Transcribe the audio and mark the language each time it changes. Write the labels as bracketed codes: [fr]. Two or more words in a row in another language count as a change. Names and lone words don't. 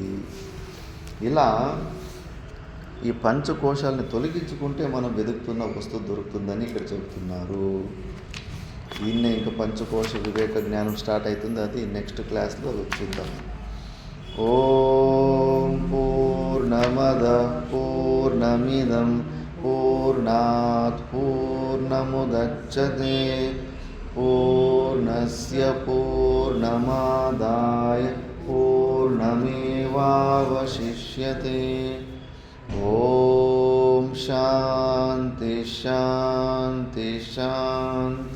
[te] ఇలా ఈ పంచకోశాలని తొలగించుకుంటే మనం వెతుకుతున్న వస్తువు దొరుకుతుందని ఇక్కడ చెబుతున్నారు. ఈయనే ఇంకా పంచకోశ వివేక జ్ఞానం స్టార్ట్ అవుతుంది, అది [en] next class [te] చూద్దాం. [sa] ఓం పూర్ణమద పూర్ణమిదం పూర్ణాత్ పూర్ణముదచ్యతే పూర్ణస్య పూర్ణమాదాయ పూర్ణమేవావశిష్యతే. ఓం శాంతి శాంతి శాంతి.